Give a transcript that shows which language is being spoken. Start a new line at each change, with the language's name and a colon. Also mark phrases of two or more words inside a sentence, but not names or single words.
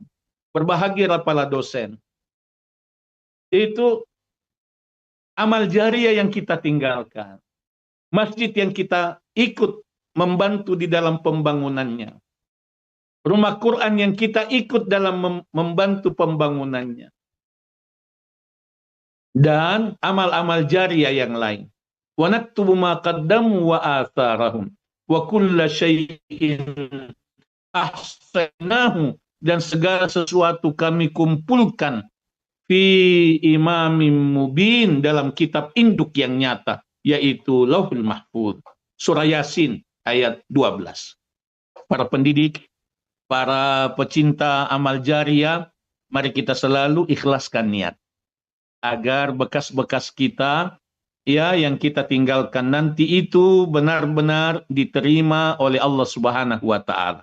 Indonesian: Berbahagialah para dosen. Itu amal jariah yang kita tinggalkan. Masjid yang kita ikut membantu di dalam pembangunannya. Rumah Quran yang kita ikut dalam membantu pembangunannya. Dan amal-amal jariah yang lain.
Arabic: ونكتب ما قدموا وآثارهم وكل شيء أحسنه,
Indonesian: dan segala sesuatu kami kumpulkan
Arabic: في إمام مبين,
Indonesian: dalam kitab induk yang nyata, yaitu Lauhul Mahfuz. Surah Yasin ayat 12. Para pendidik, para pecinta amal jariah, mari kita selalu ikhlaskan niat. agar bekas-bekas kita ya yang kita tinggalkan nanti itu benar-benar diterima oleh Allah
Arabic: سبحانه وتعالى.